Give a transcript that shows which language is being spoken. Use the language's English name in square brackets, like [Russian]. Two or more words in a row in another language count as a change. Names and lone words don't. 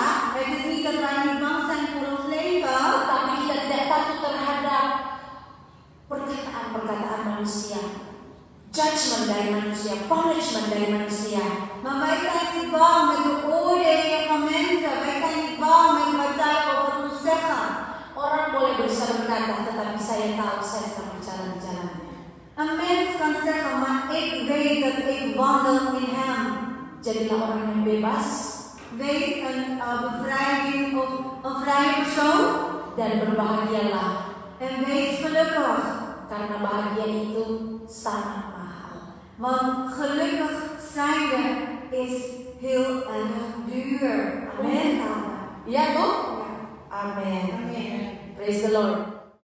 [Dutch] Het is niet dat wij niet bang zijn voor ons leven. [Indonesian] tetapi kita tidak takut terhadap perkataan-perkataan manusia, judgment dari manusia, punishment dari manusia. [Dutch] Maar wij zijn niet bang met de oordelen van mensen. Wij zijn niet bang met wat zij over ons zeggen. [Indonesian] Orang boleh berusaha berkata, tetapi saya tahu saya sedang berjalan di jalannya. [Dutch] Een mens kan zeggen, maar ik weet dat ik wandel [Indonesian] Jadilah orang yang bebas [Dutch] Wees een vrije persoon. [Indonesian] dan berbahagialah. [Dutch] En wees gelukkig. [Indonesian] Karena bahagia itu sangat mahal. [Dutch] Want gelukkig zijn is heel erg duur. [Indonesian] Amen. Iya toh? [Dutch] Ja. Amen. Amen. [English] Praise the Lord.